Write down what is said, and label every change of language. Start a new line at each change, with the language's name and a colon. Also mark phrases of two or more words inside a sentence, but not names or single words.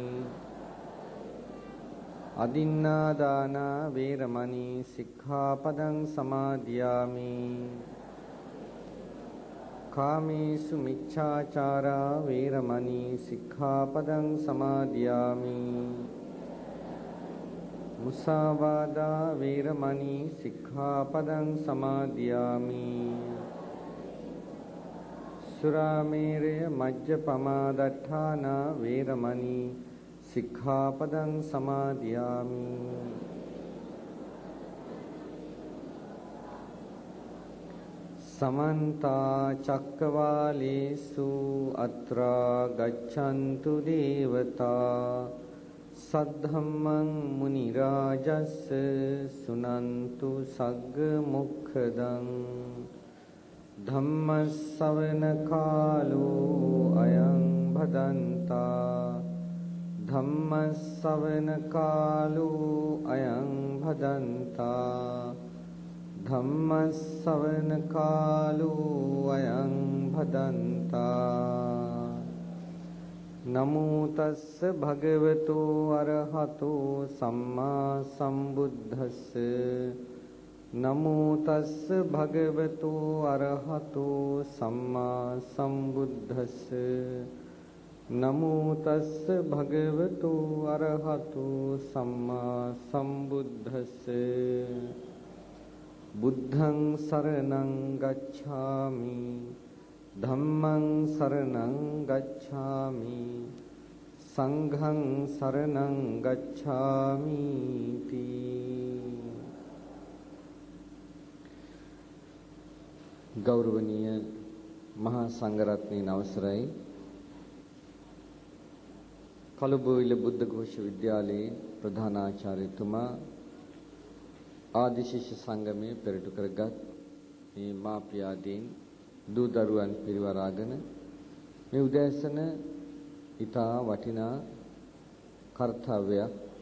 Pali: අදින්නාදාන වේරමණී සික්ඛාපදං සමාදියාමි කාමේසු මිච්ඡාචාරා වේරමණී සික්ඛාපදං සමාදියාමි මුසාවාදා වේරමණී සික්ඛාපදං සමාදියාමි සුරාමේරය මජ්ජපමා දට්ඨානා වේරමණී සික්ඛාපදං සමාදියාමි සමන්ත චක්කවාලේසු අත්‍රා ගච්ඡන්තු දේවතා සද්ධම්මං මුනි රාජස්ස සුනන්තු සග්ග මොක්ඛදං ධම්ම ශ්‍රවණ කාලෝ අයං භදන්තා ධම්ම ශ්‍රවණ කාලෝ අයං භදන්තා ධම්ම ශ්‍රවණ කාලෝ අයං භදන්තා නමෝ තස්ස භගවතු අරහතෝ සම්මා සම්බුද්දස්ස නමෝ තස්ස භගවතු අරහතෝ සම්මා සම්බුද්දස්ස නමෝ තස්ස භගවතු අරහතු සම්මා සම්බුද්දස්ස බුද්ධං සරණං ගච්ඡාමි ධම්මං සරණං ගච්ඡාමි සංඝං සරණං ගච්ඡාමි තී.
Sinhala: ගෞරවනීය මහා සංඝරත්නයේ අවසරයි කළුබෝවිල බුද්ධ ഘോഷ විද්‍යාලයේ ප්‍රධානාචාර්යතුමා ආදි ශිෂ්‍ය සංගමයේ පෙරටු කරගත් මේ මාපියාදීන් දූ දරුවන් පිරිවරාගෙන මේ උදෑසන ඊටා වටිනා කර්තව්‍යයක්